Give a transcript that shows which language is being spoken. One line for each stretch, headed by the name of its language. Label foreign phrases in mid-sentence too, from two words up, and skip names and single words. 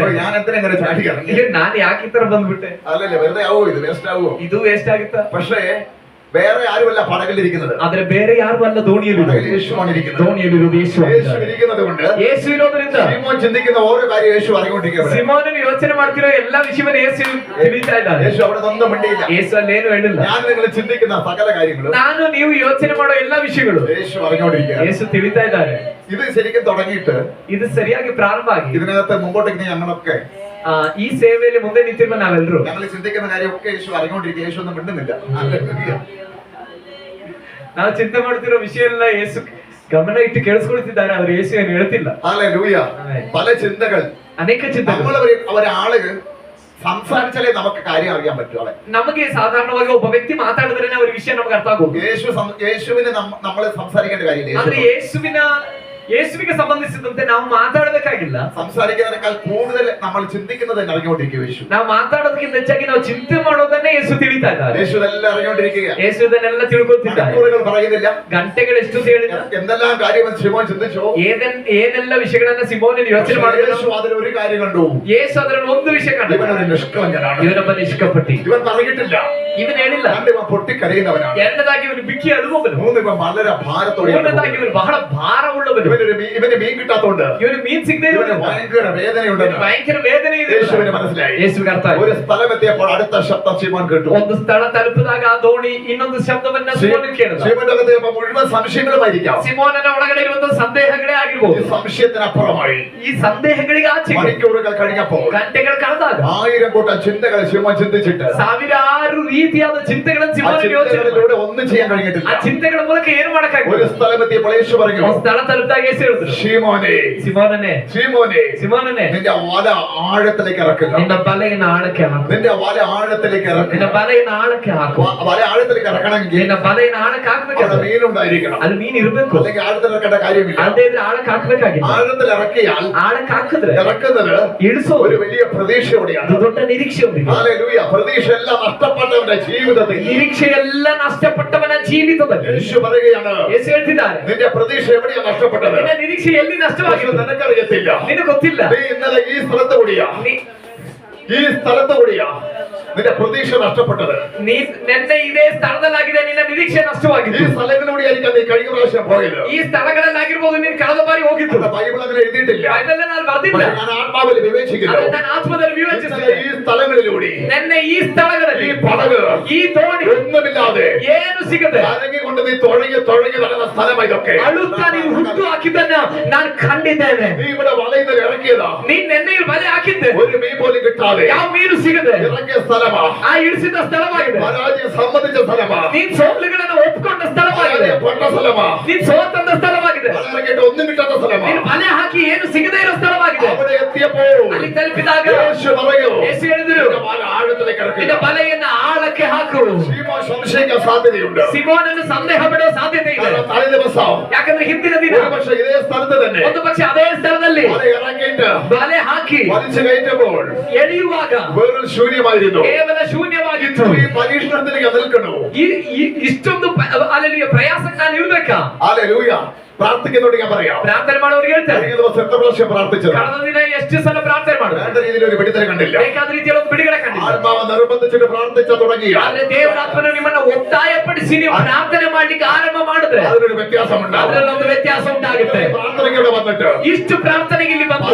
Malayalam: ഞാൻ എന്തിനാ ഇങ്ങനെ ചാടി ഇറങ്ങി?
Kannada: ನಾನ್ ಯಾಕೆ ಈ ತರ ಬಂದ್ಬಿಟ್ಟೆ?
Malayalam: അല്ലല്ലേ, വെറുതെ ആവോ? ഇത് വേസ്റ്റ് ആവോ?
Kannada: ಇದು ವೇಸ್ಟ್ ಆಗುತ್ತಾ?
Malayalam: പക്ഷേ വേറെ ആരുമല്ല പടകിലിരിക്കുന്നത്,
Kannada: ಆದ್ರೆ ಬೇರೆ ಯಾರು ಅಲ್ಲ ದೋಣಿಯಲ್ಲಿ
Malayalam: പടകിൽ യേശുവാണ് ഇരിക്കുന്നത്.
Kannada: ದೋಣಿಯಲ್ಲಿರುವುದು ಯೇಸು
Malayalam: യേശു ഇരിക്കുന്നത് കൊണ്ട്
Kannada: ಯೇಸು ಇರೋದ್ರಿಂದ
Malayalam: ശിമോൻ ചിന്തിക്കുന്ന ഓരോ കാര്യം യേശു അറിഞ്ഞുകൊണ്ടിരിക്കുന്നത്.
Kannada: ಸಿಮೋನನು ಯೋಚನೆ ಮಾಡ್ತಿರೋ ಎಲ್ಲಾ ವಿಷಯವನ್ನ ಯೇಸು ತಿಳಿತಾ ಇದ್ದಾನೆ.
Malayalam: യേശു അവിടെ ഒന്നും മിണ്ടിയില്ല.
Kannada: ಯೇಸು ಅಲ್ಲೇನು ಹೇಳಿಲ್ಲ.
Malayalam: ഞാൻ നിങ്ങൾ ചിന്തിക്കുന്ന സകല കാര്യങ്ങളും
Kannada: ನಾನು ನೀವು ಯೋಚನೆ ಮಾಡೋ ಎಲ್ಲಾ ವಿಷಯಗಳು
Malayalam: യേശു അറിഞ്ഞുകൊണ്ടിരിക്കുക.
Kannada: ಯೇಸು ತಿಳಿತಾ ಇದ್ದಾರೆ.
Malayalam: ഇത് ശരിക്കും തുടങ്ങിയിട്ട്
Kannada: ಇದು ಸರಿಯಾಗಿ ಪ್ರಾರಂಭ ಆಗಿ
Malayalam: ഇതിനകത്ത് മുമ്പോട്ടേക്ക് ഞങ്ങളൊക്കെ
Kannada: ಈ ಸೇವೆಯಲ್ಲಿ ಮುಂದೆ ನಿಂತಿರುವ ನಾವೆಲ್ಲರೂ
Malayalam: ഞങ്ങൾ ചിന്തിക്കുന്ന കാര്യമൊക്കെ യേശു അറിഞ്ഞുകൊണ്ടിരിക്കുക. യേശു ഒന്നും മിണ്ടുന്നില്ല.
Kannada: ನಾವು ಚಿಂತೆ ಮಾಡ್ತಿರೋ ವಿಷಯ ಎಲ್ಲ ಯೇಸು ಗಮನ ಇಟ್ಟು ಕೇಳಿಸ್ಕೊಳ್ತಿದ್ದಾರೆ, ಆದ್ರೆ ಯೇಸು ಏನು ಹೇಳ್ತಿಲ್ಲ.
Malayalam: ഹല്ലേലൂയ. പല ചിന്തകൾ
Kannada: ಅನೇಕ ಚಿಂತೆಗಳು
Malayalam: ഒരാള് സംസാരിച്ചാലേ നമുക്ക് കാര്യം അറിയാൻ പറ്റും.
Kannada: ನಮಗೆ ಸಾಧಾರಣವಾಗಿ ಒಬ್ಬ ವ್ಯಕ್ತಿ ಮಾತಾಡಿದ್ರೆ ಅವ್ರ ವಿಷಯ ನಮ್ಗೆ ಅರ್ಥ ಆಗೋದು.
Malayalam: യേശുവിന് നമ്മൾ സംസാരിക്കേണ്ട കാര്യമില്ല.
Kannada: ಆದ್ರೆ ಯೇಸುವಿಗೆ ಸಂಬಂಧಿಸಿದಂತೆ ನಾವು ಮಾತಾಡಬೇಕಾಗಿಲ್ಲ.
Malayalam: സംസാരിക്കുന്നതിനേക്കാൾ കൂടുതൽ നമ്മൾ ചിന്തിക്കുന്നത് അറിഞ്ഞുകൊണ്ടിരിക്കുക. യേശു
Kannada: ನಾವು ಮಾತಾಡೋದಕ್ಕಿಂತ ಹೆಚ್ಚಾಗಿ ನಾವು ಚಿಂತೆ ಮಾಡೋದನ್ನೇ ಯೇಸು ತಿಳಿತಾ ಇದ್ದಾರೆ.
Malayalam: യേശു ഇതെല്ലാം അറിഞ്ഞുകൊണ്ടിരിക്കുക.
Kannada: ಯೇಸು ಇದನ್ನೆಲ್ಲ ತಿಳ್ಕೊತಿದ್ದಾರೆ.
Malayalam: പറയുന്നില്ല
Kannada: ಗಂಟೆಗಳು ಎಷ್ಟು ಹೇಳಿದ
Malayalam: എന്തെല്ലാം കാര്യം ശിമോൻ ചിന്തിച്ചു,
Kannada: ಏನೆಲ್ಲ ವಿಷಯಗಳನ್ನ ಸಿಮೋನನು ಯೋಚನೆ ಮಾಡಿದ್ರು.
Malayalam: യേശു അതിലൊരു കാര്യം കണ്ടു.
Kannada: ಯೇಸು ಅದರಲ್ಲಿ ಒಂದು ವಿಷಯ ಕಂಡು,
Malayalam: ഇവനൊരു നിഷ്കളങ്കനാണ്.
Kannada: ಇವನೊಬ್ಬ ನಿಷ್ಕಪಟಿ.
Malayalam: ഇവൻ പറഞ്ഞിട്ടില്ല,
Kannada: ಇವನು ಹೇಳಿಲ್ಲ.
Malayalam: ഇവൻ പൊട്ടിക്കരയുന്നവനാണ്.
Kannada: ಎರಡನೇದಾಗಿ ಇವನು ಬಿಕ್ಕಿ ಅಳುವವನು.
Malayalam: മൂന്ന് ഇവൻ വളരെ ഭാരത്തോടെ.
Kannada: ಮೂರನೇದಾಗಿ ಇವನು ಬಹಳ ಭಾರವುಳ್ಳವನು.
Malayalam: ഇവന് മീൻ കിട്ടാത്തോണ്ട്
Kannada: ಇವನು ಮೀನ್ ಸಿಗದೆ
Malayalam: ഇവന് ഭയങ്കര വേദനയുണ്ടെന്ന്
Kannada: ಭಯಂಕರ ವೇದನೆ ಇದೆ.
Malayalam: യേശുവിന് മനസ്സിലായി.
Kannada: ಯೇಸುವಿಗೆ ಅರ್ಥ ಆಯ್ತು.
Malayalam: ഒരു സ്ഥലമെത്തിയപ്പോൾ അടുത്ത ശബ്ദം ശിമോൻ കേട്ടു.
Kannada: ಒಂದು ಸ್ಥಳ ತಲುಪಿದಾಗ ಆ ದೋಣಿ ಇನ್ನೊಂದು ಶಬ್ದವನ್ನ ಸಿಮೋನನು ಕೇಳಿದ.
Malayalam: ശിമോന്റെ അകത്ത് മുഴുവൻ സംശയങ്ങളുമായിരിക്കാം.
Kannada: ಸಿಮೋನನ ಒಳಗಡೆ ಇರುವಂತ ಸಂದೇಹಗಳೇ ಆಗಿರಬಹುದು.
Malayalam: ഈ സംശയത്തിനപ്പുറമായി
Kannada: ಈ ಸಂದೇಹಗಳಿಗೆ ಆಚೆಗೆ
Malayalam: മണിക്കൂറുകൾ കഴിഞ്ഞപ്പോൾ
Kannada: ಗಂಟೆಗಳು ಕಳೆದಾಗ
Malayalam: 1000 കൂട്ടം ചിന്തകൾ ശിമോൻ ചിന്തിച്ചിട്ട്
Kannada: ಸಾವಿರಾರು ರೀತಿಯಾದ ಚಿಂತೆಗಳನ್ನು ಸಿಮೋನನು ಯೋಚನೆ
Malayalam: ചിന്തകളിലൂടെ ഒന്നും ചെയ്യാൻ കഴിഞ്ഞിട്ടില്ല.
Kannada: ಆ ಚಿಂತೆಗಳ ಮೂಲಕ ಏನು ಮಾಡಕ್ಕಾಗಿಲ್ಲ.
Malayalam: ഒരു സ്ഥലമെത്തിയപ്പോൾ യേശു പറഞ്ഞു,
Kannada: ಒಂದು ಸ್ಥಳ ತಲುಪಿದಾಗ ಯೇಸು ಹೇಳಿದ್ರು,
Malayalam: ശിമോനെ
Kannada: ಸಿಮೋನನೇ
Malayalam: ശിമോനെ
Kannada: ಸಿಮೋನನೇ
Malayalam: നിന്റെ വല ആഴത്തിലേക്ക് ഇറക്കുക.
Kannada: ನಿನ್ನ ಬಲೆಯನ್ನು ಆಳಕ್ಕೆ ಹಾಕು.
Malayalam: നിന്റെ വല ആഴത്തിലേക്ക്
Kannada: ನಿನ್ನ
Malayalam: ഇറക്കുക.
Kannada: ಬಲೆಯನ್ನು ಆಳಕ್ಕೆ ಹಾಕು.
Malayalam: വല ആഴത്തിലേക്ക് ഇറക്കണമെങ്കിൽ
Kannada: ನಿನ್ನ ಬಲೆಯನ್ನು ಆಳಕ್ಕೆ ಹಾಕ್ಬೇಕು.
Malayalam: അവിടെ മീനുണ്ടായിരിക്കണം.
Kannada: ಅದು ಮೀನ್ ಇರ್ಬೇಕು.
Malayalam: അല്ലെങ്കിൽ ആഴത്തിൽ ഇറക്കേണ്ട കാര്യമില്ല.
Kannada: ಅದೇ ಇದ್ರೆ ಆಳಕ್ಕೆ ಹಾಕ್ಬೇಕಾಗಿಲ್ಲ.
Malayalam: ആഴത്തിൽ ഇറക്കിയാൽ
Kannada: ಆಳಕ್ಕೆ ಹಾಕಿದ್ರೆ
Malayalam: ഇറക്കുന്നത്
Kannada: ಇಳಿಸೋದು
Malayalam: ഒരു വലിയ പ്രതീക്ഷയോടെയാണ്.
Kannada: ಅದು ದೊಡ್ಡ ನಿರೀಕ್ಷೆ ಹೊಂದಿದೆ.
Malayalam: ഹല്ലേലൂയ. പ്രതീക്ഷ എല്ലാം നഷ്ടപ്പെട്ടവന്റെ ജീവിതത്തിൽ
Kannada: ನಿರೀಕ್ಷೆ ಎಲ್ಲ ನಷ್ಟಪಟ್ಟವನ ಜೀವಿತದಲ್ಲಿ
Malayalam: യേശു പറയുകയാണ്,
Kannada: ಯೇಸು ಹೇಳ್ತಿದ್ದಾರೆ,
Malayalam: നിന്റെ പ്രതീക്ഷ എവിടെയാണ് നഷ്ടപ്പെട്ടത്?
Kannada: ನಿನ್ನ ನಿರೀಕ್ಷೆ ಎಲ್ಲಿ ನಷ್ಟವಾಗಿದೆ
Malayalam: നിനക്കറിയത്തില്ല.
Kannada: ನಿನಗೆ ಗೊತ್ತಿಲ್ಲ.
Malayalam: നീ ഇന്നലെ ഈ സ്ഥലത്ത് കൂടിയാ നിന്റെ പ്രതീക്ഷ നഷ്ടപ്പെട്ടത്.
Kannada: ನೀ ನೆನ್ನೆ ಇದೇ ಸ್ಥಳದಲ್ಲಾಗಿದೆ, ನಿನ್ನ ನಿರೀಕ್ಷೆ ನಷ್ಟವಾಗಿದೆ.
Malayalam: ഈ സ്ഥലങ്ങളിലൂടെയായിരിക്കാം നീ കഴിഞ്ഞ പ്രാവശ്യം പോയത്.
Kannada: ಈ ಸ್ಥಳಗಳಲ್ಲಾಗಿರ್ಬೋದು ನೀನು ಕಳೆದ ಬಾರಿ ಹೋಗಿದ್ದು.
Malayalam: ബൈബിൾ അങ്ങനെ എഴുതിയിട്ടില്ല.
Kannada: ಬೈಬಲ್ ನಾನು ಬರ್ದಿಲ್ಲ.
Malayalam: ഞാൻ ആത്മാവിൽ വിവേചിക്കുന്നു.
Kannada: ಅದು ನನ್ನ ಆತ್ಮದಲ್ಲಿ ವಿವೇಚಿಸುತ್ತೇನೆ.
Malayalam: ഈ സ്ഥലങ്ങളിലൂടെ
Kannada: ನೆನ್ನೆ ಈ ಸ್ಥಳಗಳಲ್ಲಿ
Malayalam: ഈ പടക്
Kannada: ಈ ದೋಣಿ
Malayalam: ഒന്നുമില്ലാതെ
Kannada: ಏನು ಸಿಗದೆ
Malayalam: കരങ്ങിക്കൊണ്ട് നീ തുഴങ്ങി നടന്ന സ്ഥലം ഇതൊക്കെ.
Kannada: ಅಳುತ್ತಾ ನೀನು ಹುಟ್ಟು ಹಾಕಿದ್ದನ್ನ ನಾನು ಕಂಡಿದ್ದೇನೆ.
Malayalam: നീ ഇവിടെ വലയിൽ ഇറക്കിയതാ.
Kannada: ನೀನ್ ನೆನ್ನೆ ಬಲೆ ಹಾಕಿದ್ದೆ,
Malayalam: ഒരു മീൻ പോലും കിട്ടാതെ
Kannada: ಯಾವ ಮೀನು ಸಿಗದೆ
Malayalam: ഇറക്കിയ സ്ഥലമാ.
Kannada: ಆ ಇಳಿಸಿದ ಸ್ಥಳವಾಗಿದೆ.
Malayalam: പരാജയം സമ്മതിച്ച സ്ഥലമാ.
Kannada: ನೀನ್ ಸೋಲುಗಳನ್ನು ಒಪ್ಪಿಕೊಂಡ ಸ್ಥಳವಾಗಿದೆ.
Malayalam: പൊട്ട സ്ഥലമാ.
Kannada: ನೀನ್ ಸೋತಂದ ಸ್ಥಳವಾಗಿದೆ.
Malayalam: ഇറക്കിയിട്ട് ഒന്നും കിട്ടാത്ത സ്ഥലമാ.
Kannada: ನೀನು ಬಲೆ ಹಾಕಿ ಏನು ಸಿಗದೇ ಇರೋ ಸ್ಥಳವಾಗಿದೆ.
Malayalam: അവിടെ എത്തിയപ്പോൾ
Kannada: ಅಲ್ಲಿ ತಲುಪಿದಾಗ
Malayalam: യേശു പറയൂ,
Kannada: ಯೇಸು ಹೇಳಿದ್ರು,
Malayalam: നിന്റെ വല ആഴത്തിലേക്ക് ഇറക്കുക.
Kannada: ನಿನ್ನ ಬಲೆಯನ್ನ ಆಳಕ್ಕೆ ಹಾಕು.
Malayalam: ശിമോൻ സംശയിക്കാൻ സാധ്യതയുണ്ട്.
Kannada: ಸಿಮೋನನ್ನು ಸಂದೇಹ ಬಿಡುವ ಸಾಧ್ಯತೆ ಇದೆ.
Malayalam: കാരണം തലേ ദിവസം
Kannada: ಯಾಕಂದ್ರೆ ಹಿಂದಿನ ದಿನ
Malayalam: ഒരുപക്ഷെ ഇതേ സ്ഥലത്ത് തന്നെ
Kannada: ಒಂದು ಪಕ್ಷ ಅದೇ ಸ್ಥಳದಲ್ಲಿ
Malayalam: വല ഇറക്കിയിട്ട്
Kannada: ಬಲೆ ಹಾಕಿ
Malayalam: വലിച്ചു കയറ്റുമ്പോൾ
Kannada: ಎಳೆಯುವಾಗ
Malayalam: വെറും ശൂന്യമായിരുന്നു.
Kannada: ಕೇವಲ ಶೂನ್ಯವಾಗಿತ್ತು.
Malayalam: ഈ പരീക്ഷണത്തിലേക്ക് നിൽക്കണോ?
Kannada: ಇಷ್ಟೊಂದು ಅಲ್ಲಿ ಪ್ರಯಾಸಕ್ಕೆ ನಾನು ಇರ್ಬೇಕಾ?
Malayalam: ഹല്ലേലൂയ. പ്രാർത്ഥിക്കുന്നോട് ഞാൻ പറയാം,
Kannada: ಪ್ರಾರ್ಥನೆ ಮಾಡೋರಿಗೆ ಹೇಳ್ತಾರೆ,
Malayalam: കഴിഞ്ഞ ദിവസം എത്ര പ്രാവശ്യം പ്രാർത്ഥിച്ചത്?
Kannada: ಕಳೆದ ದಿನ ಎಷ್ಟು ಸಲ ಪ್ರಾರ್ಥನೆ ಮಾಡಿದ್ರು,
Malayalam: വേണ്ട രീതിയിൽ ഒരു വിടുതൽ കണ്ടില്ല.
Kannada: ಬೇಕಾದ ರೀತಿಯಲ್ಲಿ ಒಂದು ಬಿಡುಗಡೆ ಕಂಡಿಲ್ಲ.
Malayalam: ആത്മാവ് നിർബന്ധിച്ചിട്ട് പ്രാർത്ഥിച്ച തുടങ്ങിയ
Kannada: ಆದ್ರೆ ದೇವರಾತ್ಮನು ನಿಮ್ಮನ್ನ ಒತ್ತಾಯಪಡಿಸಿ ನೀವು ಪ್ರಾರ್ಥನೆ ಮಾಡ್ಲಿಕ್ಕೆ ಆರಂಭ ಮಾಡಿದ್ರೆ
Malayalam: അതിനൊരു വ്യത്യാസമുണ്ടാവും.
Kannada: ಅದರಲ್ಲಿ ಒಂದು ವ್ಯತ್ಯಾಸ ಉಂಟಾಗುತ್ತೆ.
Malayalam: പ്രാർത്ഥനയ്ക്ക് ഇവിടെ വന്നിട്ട്
Kannada: ಇಷ್ಟು ಪ್ರಾರ್ಥನೆಗೆ ಇಲ್ಲಿ ಬಂದು